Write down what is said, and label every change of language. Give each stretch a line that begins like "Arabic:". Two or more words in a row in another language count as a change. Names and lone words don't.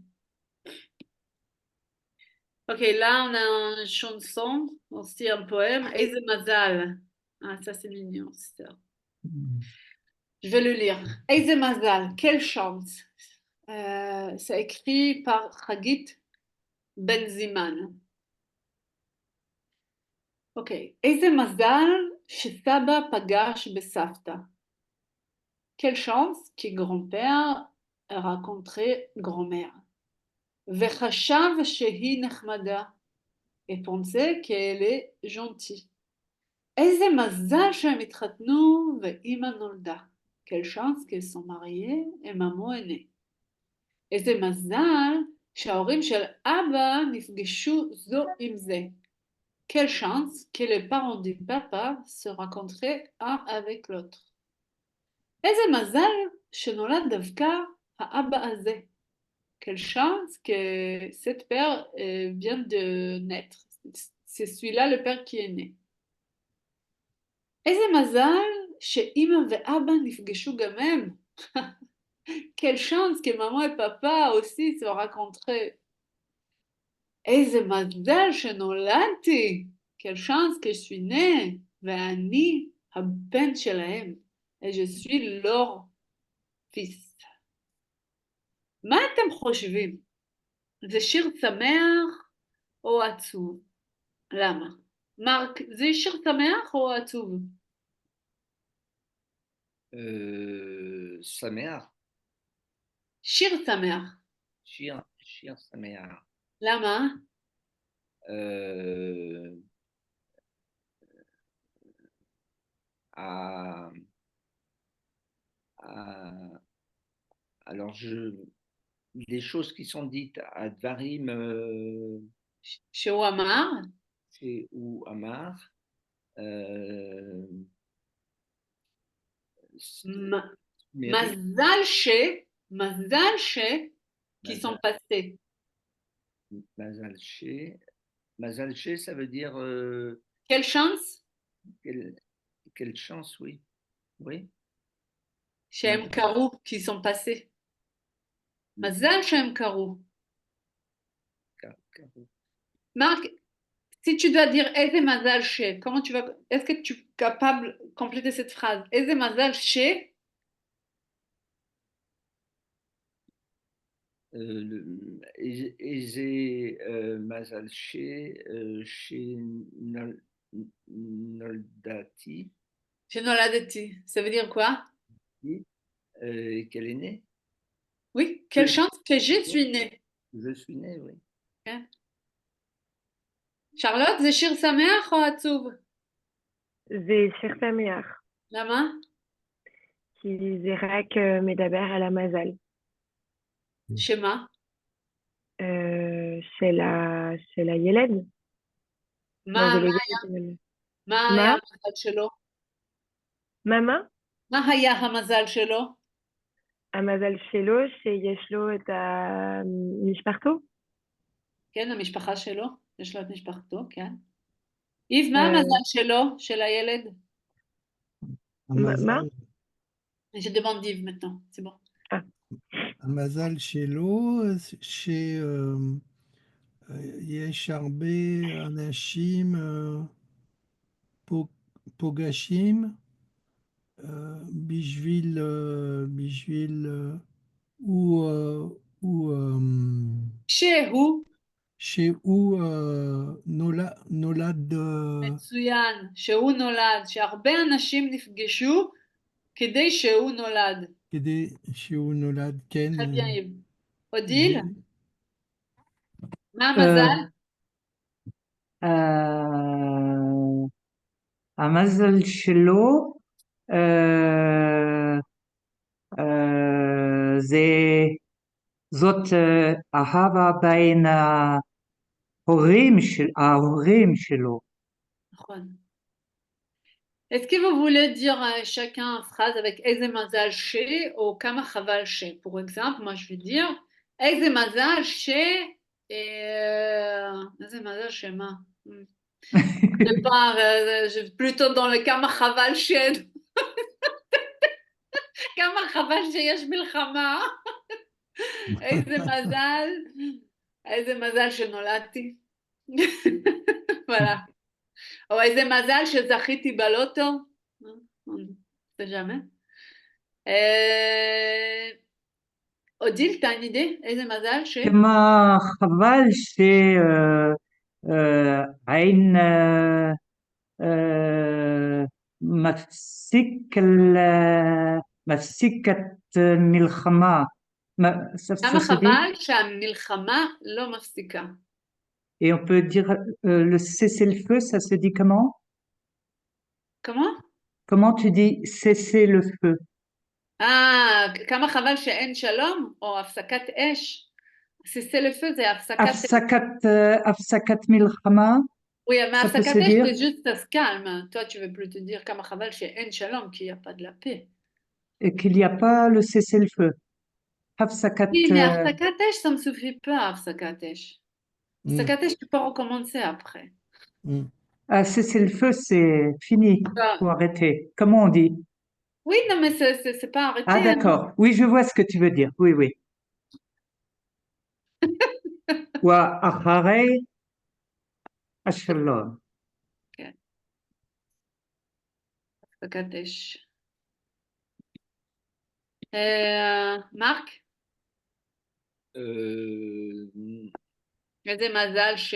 French: Ok, là on a une chanson, aussi un poème.
Hebrew: איזה מזל.
French: Ah, ça c'est mignon, ça. Je vais le lire.
Hebrew: איזה מזל,
French: quelle chance. C'est écrit par Hagit Benziman.
Hebrew: Ok. איזה מזל שסבא פגש בסבתא.
French: Quelle chance que grand-père a rencontré grand-mère.
Hebrew: וחשב שהיא נחמדה.
French: Et pensait qu'elle est gentille.
Hebrew: איזה מזל שהם התחתנו ואימא נולדה.
French: Quelle chance qu'ils sont mariés et maman est née.
Hebrew: איזה מזל שההורים של אבא נפגשו זו עם זה.
French: Quelle chance que les parents du papa se rencontraient un avec l'autre.
Hebrew: איזה מזל שנולד דווקא האבא הזה.
French: Quelle chance que cette père vient de naître. C'est celui-là le père qui est né.
Hebrew: איזה מזל שאימא ואבא נפגשו גם הם.
French: Quelle chance que maman et papa aussi se rencontraient.
Hebrew: איזה מזל שנולדתי.
French: Quelle chance que je suis née.
Hebrew: ואני הבן שלהם.
French: Et je suis leur fils.
Hebrew: מה אתם חושבים? זה שיר שמח או עצוב? למה? מרק, זה שיר שמח או עצוב? Saméa. שיר שמח. שיר שמח. למה?
French: Alors, les choses qui sont dites à Dvarim,
Hebrew: שהוא אמר?
French: c'est
Hebrew: הוא אמר. מזל ש,
French: qui sont passés.
Hebrew: מזל ש,
French: ça veut dire Quelle chance? quelle chance, oui. Oui.
Hebrew: שהם קרו,
French: qui sont passés.
Hebrew: מזל שהם קרו.
French: Marc, si tu dois dire
Hebrew: איזה מזל ש,
French: comment tu vas, est-ce que tu es capable de compléter cette phrase?
Hebrew: איזה מזל ש, איזה מזל שנולדתי. שנולדתי.
French: Ça veut dire quoi? Qu'elle est née. Oui, quelle chance que je suis née. Je suis née, oui.
Hebrew: כן. שרלוט, זה שיר שמח או עצוב? זה שיר שמח. למה? כי זה רק מדבר על המזל שמה? של הילד. לא, מה זה לא היה ילד. מה היה המזל שלו? מה? מה היה המזל שלו? המזל שלו שיש לו את משפחתו. כן, המשפחה שלו, יש לו את משפחתו, כן. איב, מה אה, המזל שלו, של הילד? מה? המזל,
French: Je demande d'Yves maintenant, c'est bon.
Hebrew: המזל שלו, שיש הרבה אנשים פוגשים בשביל הוא, שהוא, שהוא נולד מצוין, שהוא נולד, שהרבה אנשים נפגשו כדי שהוא נולד. כדי שהוא נולד, כן.
French: Très bien, Yves. Odile,
Hebrew: מה Euh, המזל? euh, המזל שלו, אה, זאת אהבה בין ההורים שלו. נכון.
French: Est-ce que vous voulez dire chacun en phrase avec
Hebrew: איזה מזל ש
French: ou
Hebrew: כמה חבל ש?
French: Pour exemple, moi je vais dire
Hebrew: איזה מזל ש... איזה מזל שמה?
French: Je pars plutôt dans le
Hebrew: כמה חבל ש... כמה חבל שיש מלחמה. איזה מזל שנולדתי.
French: voilà.
Hebrew: או איזה מזל שזכיתי בלוטו.
French: זה jamais. אודיל, t'as une idée?
Hebrew: איזה מזל ש... כמה חבל שעין מפסיקת מלחמה. כמה
French: Ça se dit?
Hebrew: חבל שהמלחמה לא מפסיקה.
French: Et on peut dire le cessez-le-feu, ça se dit comment? comment? Comment tu dis cessez-le-feu?
Hebrew: כמה חבל שאין שלום, או הפסקת אש.
French: cessez-le-feu
Hebrew: זה הפסקת אש. הפסקת מלחמה,
French: Oui, mais ça peut
Hebrew: הפסקת
French: se
Hebrew: אש
French: dire? c'est juste ça se calme. Toi, tu veux plus te dire
Hebrew: כמה חבל שאין שלום,
French: כי il n'y a pas de la paix. Et qu'il n'y a pas le cessez-le-feu.
Hebrew: הפסקת...
French: Oui, mais
Hebrew: הפסקת אש,
French: ça me suffit pas,
Hebrew: הפסקת אש. Mm, הפסקת אש,
French: tu peux recommencer après. mm. Ah, cessez-le-feu, c'est fini. Faut arrêter. Comment on dit? Oui, non, mais c'est pas arrêté. Ah, d'accord. Oui, je vois ce que tu veux dire. Oui, oui. Wa
Hebrew: אחרי השלום. כן. הפסקת אש. מרק? איזה מזל ש...